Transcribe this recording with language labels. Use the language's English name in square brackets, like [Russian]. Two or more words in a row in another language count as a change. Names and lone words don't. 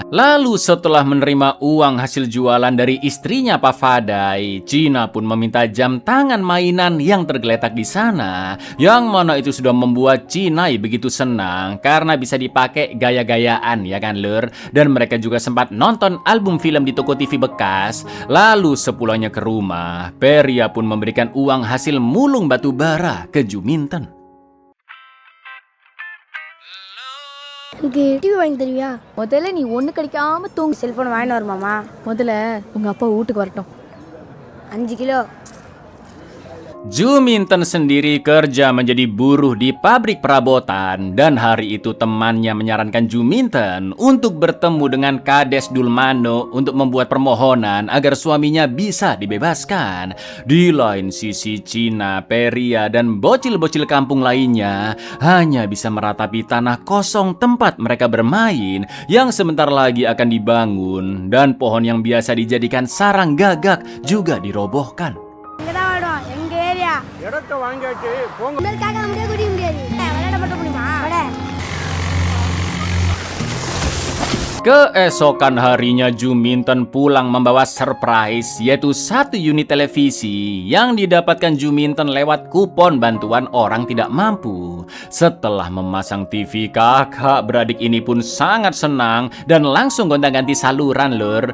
[Indonesian] Lalu setelah menerima uang hasil jualan dari istrinya Pak Fadai, Cina pun meminta jam tangan mainan yang tergeletak di sana, yang mana itu sudah membuat Cinai begitu senang karena bisa dipakai gaya-gayaan ya kan lur. Dan mereka juga sempat nonton album film di toko TV bekas. Lalu sepulangnya ke rumah, Peria pun memberikan uang hasil mulung batu bara ke Juminten. [Tamil] எனக்கு டிவி வாங்கி தருவியா? முதல்ல நீ ஒண்ணு கிடைக்காம தூங்கு. செல்போன் வாங்கிட்டு வருமாமா? முதல்ல உங்க அப்பா வீட்டுக்கு வரட்டும். 5 கிலோ. [Indonesian] Juminten sendiri kerja menjadi buruh di pabrik perabotan, dan hari itu temannya menyarankan Juminten untuk bertemu dengan Kades Dulmano untuk membuat permohonan agar suaminya bisa dibebaskan. Di lain sisi, Cina, Peria, dan bocil-bocil kampung lainnya hanya bisa meratapi tanah kosong tempat mereka bermain yang sebentar lagi akan dibangun, dan pohon yang biasa dijadikan sarang gagak juga dirobohkan. [Tamil] இடத்த வாங்கியாச்சு போங்க. உங்களுக்காக நம்மளே குடிக்க முடியாது. விளையாட மட்டும் முடியுமா? [Indonesian] Keesokan harinya Juminten pulang membawa surprise, yaitu 1 unit televisi yang didapatkan Juminten lewat kupon bantuan orang tidak mampu. Setelah memasang TV, kakak beradik ini pun sangat senang dan langsung gonta-ganti saluran lur.